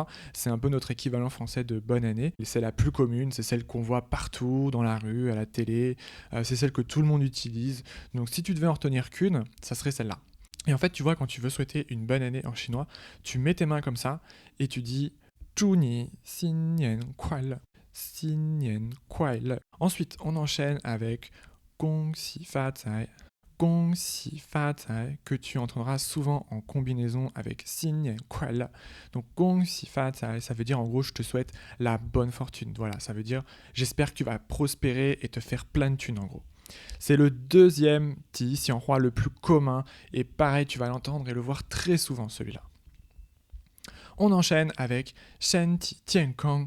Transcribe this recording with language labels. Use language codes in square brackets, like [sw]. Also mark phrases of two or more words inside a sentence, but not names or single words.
[fr] C'est un peu notre équivalent français de bonne année. C'est la plus commune, c'est celle qu'on voit partout, dans la rue, à la télé. C'est celle que tout le monde utilise. Donc si tu devais en retenir qu'une, ça serait celle-là. Et en fait, tu vois, quand tu veux souhaiter une bonne année en chinois, tu mets tes mains comme ça et tu dis [zh] 祝你新年快乐，新年快乐. [fr] Ensuite, on enchaîne avec [zh] 恭喜发财, 恭喜发财, [fr] que tu entendras souvent en combinaison avec [zh] 新年快乐. Donc 恭喜发财, [fr] ça veut dire en gros je te souhaite la bonne fortune. Voilà, ça veut dire j'espère que tu vas prospérer et te faire plein de thunes en gros. C'est le deuxième [zh] 吉祥话 [fr] le plus commun et pareil tu vas l'entendre et le voir très souvent celui-là. On enchaîne avec [zh] 身体健康.